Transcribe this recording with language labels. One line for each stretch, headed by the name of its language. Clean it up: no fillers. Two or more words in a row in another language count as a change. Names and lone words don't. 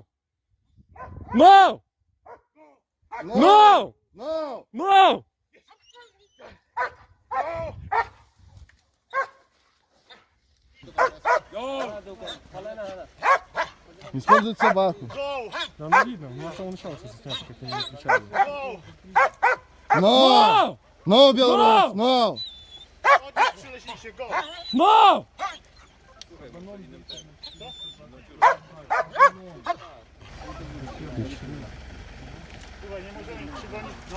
Russian: Но! Но! No! Но! Используют собаку. Да, ну видно, мы с самого начала все снято, как они не кричали. No! No, Белорус! No! Но!
Polish: Słuchaj, nie możemy ich przygonić, no.